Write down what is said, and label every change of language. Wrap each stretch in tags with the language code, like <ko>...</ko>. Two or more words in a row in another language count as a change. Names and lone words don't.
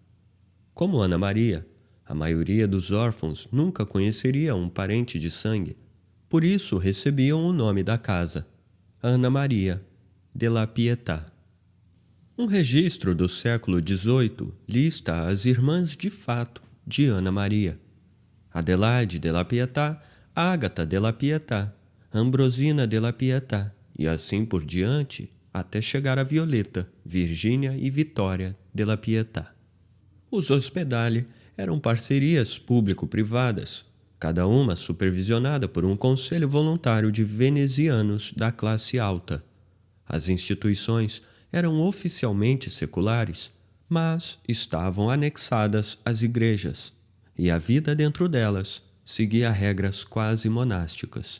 <pt>Como Ana Maria, a maioria dos órfãos nunca conheceria um parente de sangue, por isso recebiam o nome da casa, Ana Maria della Pietà. Um registro do século XVIII lista as irmãs de fato de Ana Maria: Adelaide della Pietà, Ágata della Pietà, Ambrosina della Pietà, e assim por diante, até chegar a Violeta, Virgínia e Vitória della Pietà. Os ospedali eram parcerias público-privadas, cada uma supervisionada por um conselho voluntário de venezianos da classe alta. As instituições eram oficialmente seculares, mas estavam anexadas às igrejas, e a vida dentro delas seguia regras quase monásticas.</pt>